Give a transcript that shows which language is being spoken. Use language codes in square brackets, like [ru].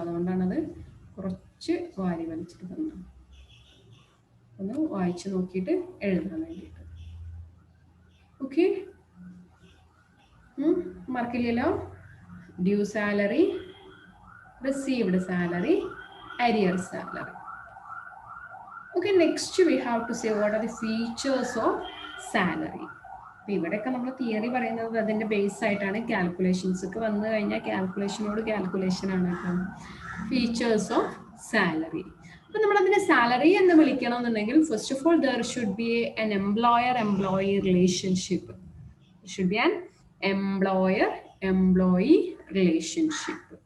[ml] അതുകൊണ്ടാണത് കുറച്ച് വാരി വലിച്ചിട്ട് തന്നത്. ഒന്ന് വായിച്ച് നോക്കിയിട്ട് എഴുതാൻ വേണ്ടിയിട്ട്. Okay, മാർക്കില്ലല്ലോ. Due salary, received salary, arrear salary. [en] Okay, next we have to say what are the features of salary. [ml] ഇവിടെയൊക്കെ നമ്മൾ തിയറി പറയുന്നത് അതിന്റെ ബേസ് ആയിട്ടാണ്. കാൽക്കുലേഷൻസ് ഒക്കെ വന്നു കഴിഞ്ഞാൽ കാൽക്കുലേഷനോട് കാൽക്കുലേഷൻ ആണ് കേട്ടോ. Features of salary. അപ്പൊ നമ്മൾ അതിനെ സാലറി എന്ന് വിളിക്കണമെന്നുണ്ടെങ്കിൽ [en] First of all there should be an employer-employee relationship. It should be an employer-employee relationship.